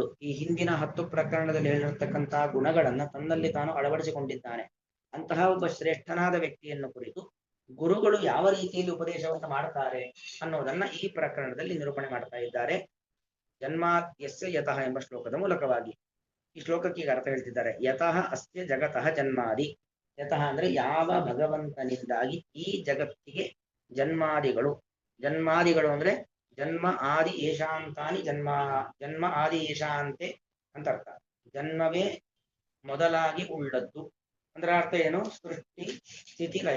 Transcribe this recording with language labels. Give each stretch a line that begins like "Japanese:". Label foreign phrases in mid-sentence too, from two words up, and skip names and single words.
Kannada: ಈ ಹಿಂದಿನ 10 ಪ್ರಕರಣದಲ್ಲಿ ಹೇಳಿರ್ತಕ್ಕಂತಹ ಗುಣಗಳನ್ನ ತನ್ನಲ್ಲಿ ತಾನು ಅಳವಡಿಸಿಕೊಂಡಿದ್ದಾನೆ. ಅಂತಹ ಒಬ್ಬ ಶ್ರೇಷ್ಠನಾದ ವ್ಯಕ್ತಿಯನ್ನು ಕುರಿತು ಗುರುಗಳು ಯಾವ ರೀತಿಯಲ್ಲಿ ಉಪದೇಶವನ್ನು ಮಾಡ್ತಾರೆ ಅನ್ನೋದನ್ನ ಈ ಪ್ರಕರಣದಲ್ಲಿ ನಿರೂಪಣೆ ಮಾಡ್ತಾ ಇದ್ದಾರೆ.
Sanskrit: ಜನ್ಮಾದ್ಯಸ್ಯ ಯತಃ
Kannada: ಎಂಬ ಶ್ಲೋಕದ ಮೂಲಕವಾಗಿ. ಈ ಶ್ಲೋಕಕ್ಕೆ ಈಗ ಅರ್ಥ ಹೇಳ್ತಿದ್ದಾರೆ.
Sanskrit: ಯತಃ ಅಸ್ಯ ಜಗತಃ ಜನ್ಮಾದಿ.
Kannada: ಯತಃ ಅಂದ್ರೆ ಯಾವ ಭಗವಂತನಿಂದಾಗಿ ಈ ಜಗತ್ತಿಗೆ ಜನ್ಮಾದಿಗಳು ಅಂದ್ರೆ
Sanskrit: ಜನ್ಮ ಆದಿ ಏಷಾಂತಾನಿ ಜನ್ಮ ಆದಿ ಏಷಾಂತೆ
Kannada: ಅಂತ ಅರ್ಥ. ಜನ್ಮವೇ ಮೊದಲಾಗಿ ಉಳ್ಳದ್ದು ಅಂದ್ರೆ ಅರ್ಥ ಏನು, ಸೃಷ್ಟಿ ಸ್ಥಿತಿ ಲಯ.